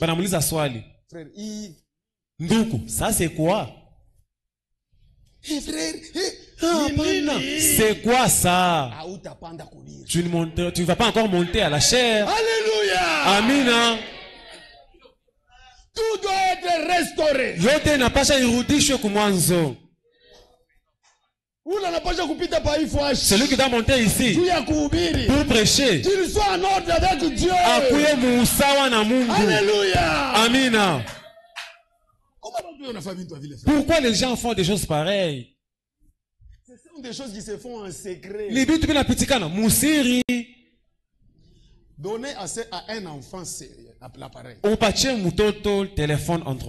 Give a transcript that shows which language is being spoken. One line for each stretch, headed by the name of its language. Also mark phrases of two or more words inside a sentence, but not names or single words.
French: Frère, Ndoukou, ça c'est quoi? Frère, c'est quoi ça? Tu ne vas pas encore monter à la chair. Alléluia.
Swahili: Amina.
French: Tout doit être restauré.
Swahili: Yote napasha irudishwe kumwanzo.
French: Celui qui doit monter ici pour prêcher, qu'il soit en ordre avec Dieu.
Swahili: Akuye musawa na Mungu.
French: Alléluia.
Swahili: Amina.
French: Pourquoi les gens font des choses pareilles? Ce sont des choses qui se font en secret. Donner à un enfant l'appareil. Téléphone Android.